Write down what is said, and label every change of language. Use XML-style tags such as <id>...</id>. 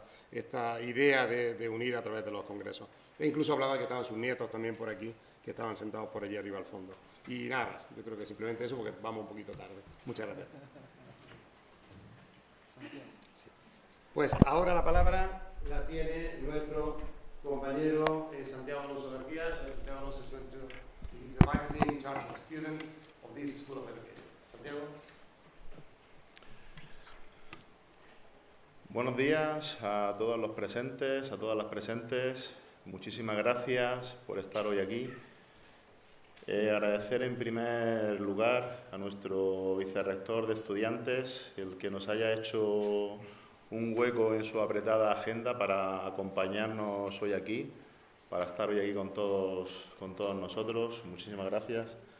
<es>esta idea de unir a través de los congresos. E incluso hablaba que estaban sus nietos también por aquí, que estaban sentados por allí arriba al fondo. Y nada más, yo creo que simplemente eso porque vamos un poquito tarde. Muchas gracias. Sí. Pues ahora la palabra la tiene nuestro compañero Santiago Alonso García.</es> <en>Santiago Alonso is the vice dean in charge of students of this School of Education. Santiago.</en> <es>Buenos días a todos los presentes, a todas las presentes. Muchísimas gracias por estar hoy aquí. Agradecer en primer lugar a nuestro vicerrector de estudiantes el que nos haya hecho un hueco en su apretada agenda para acompañarnos hoy aquí, para estar hoy aquí con todos nosotros. Muchísimas gracias.</es>